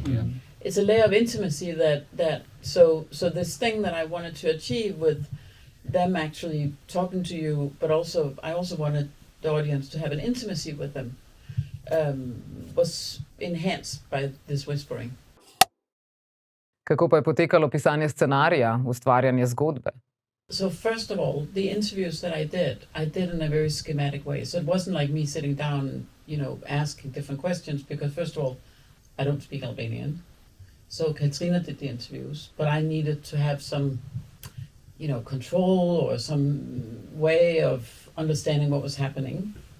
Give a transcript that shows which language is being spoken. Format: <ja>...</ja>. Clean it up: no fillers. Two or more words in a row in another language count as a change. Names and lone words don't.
<en>Yeah. It's a layer of intimacy so this thing that I wanted to achieve with them actually talking to you, but also I also wanted the audience to have an intimacy with them, was enhanced by this whispering.</en> <sl>Kako pa je potekalo pisanje scenarija, ustvarjanje zgodbe?</sl> <en>So first of all, the interviews that I did in a very schematic way. So it wasn't like me sitting down, asking different questions, because first of all, I don't speak Albanian. So Katrina did the interviews, but I needed to have some, control or some way of understanding what was happening.</en>